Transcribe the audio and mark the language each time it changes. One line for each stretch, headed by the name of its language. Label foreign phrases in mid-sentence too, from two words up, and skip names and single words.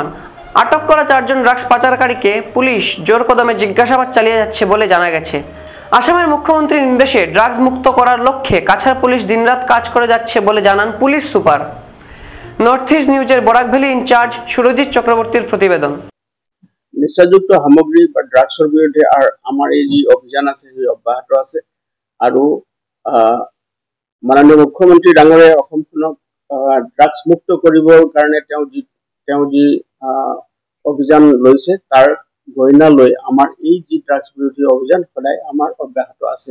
Bangla: আটক করা ৪ জন ড্রাগস পাচারকারীকে পুলিশ জোর কদমে জিজ্ঞাসাবাদ চালিয়ে যাচ্ছে বলে জানা গেছে। আসামের মুখ্যমন্ত্রীর নির্দেশে ড্রাগস মুক্ত করার লক্ষ্যে কাছাড় পুলিশ দিনরাত কাজ করে যাচ্ছে বলে জানান পুলিশ সুপার। নর্থ ইস্ট নিউজের বরাক ভ্যালি ইনচার্জ সুরজিৎ চক্রবর্তীর প্রতিবেদন।
Assamese: নিচাযুক্ত সামগ্ৰী বা ড্ৰাগছৰ বিৰুদ্ধে আমাৰ এই যি অভিযান আছে সেই অব্যাহত আছে আৰু মাননীয় মুখ্যমন্ত্ৰী ডাঙৰীয়াই অসমখনক ড্ৰাগছ মুক্ত কৰিবৰ কাৰণে তেওঁ যি অভিযান লৈছে তাৰ গৰিহণা লৈ আমাৰ এই যি ড্ৰাগছ বিৰোধী অভিযান সদায় আমাৰ অব্যাহত আছে।